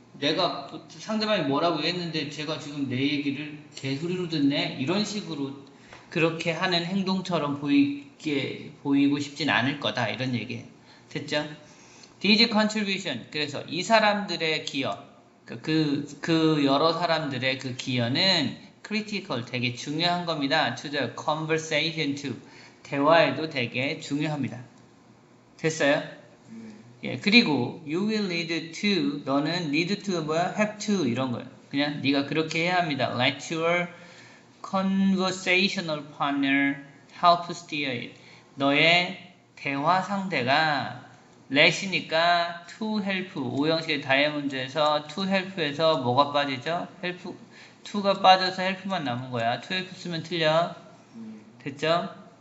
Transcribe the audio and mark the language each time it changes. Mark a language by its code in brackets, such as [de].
[ko] 내가 상대방이 뭐라고 했는데 제가 지금 내 얘기를 개소리로 듣네 이런 식으로 그렇게 하는 행동처럼 보이고 싶진 않을 거다 이런 얘기예요. 됐죠? These contribution, 그래서 이 사람들의 기여, 그 여러 사람들의 그 기여는 critical, 되게 중요한 겁니다. [en] To the conversation too, 대화에도 되게 중요합니다. [ko] 됐어요? 예, 그리고 you will need to, 너는 need to 뭐야? have to 이런 거예요. 그냥 네가 그렇게 해야 합니다. [en] Let your conversational partner help steer it. [ko] 너의 대화 상대가 let이니까 to help, 오형식의 다이아몬드에서 to help에서 뭐가 빠지죠? help, to가 빠져서 help만 남은 거야. to help 쓰면 틀려. 됐죠?